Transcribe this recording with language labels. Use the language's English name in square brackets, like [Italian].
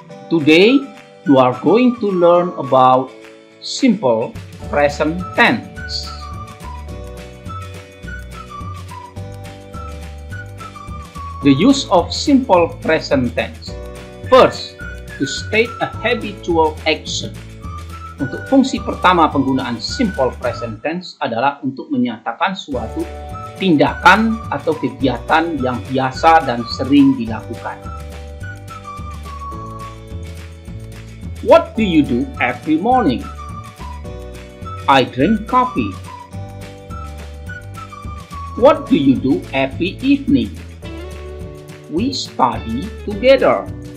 [English] Today, you are going to learn about simple present tense. The use of simple present tense. First, to state a habitual action. [Indonesian] Untuk fungsi pertama penggunaan simple present tense adalah untuk menyatakan suatu tindakan atau kegiatan yang biasa dan sering dilakukan. [English] What do you do every morning? I drink coffee. What do you do every evening? We study together.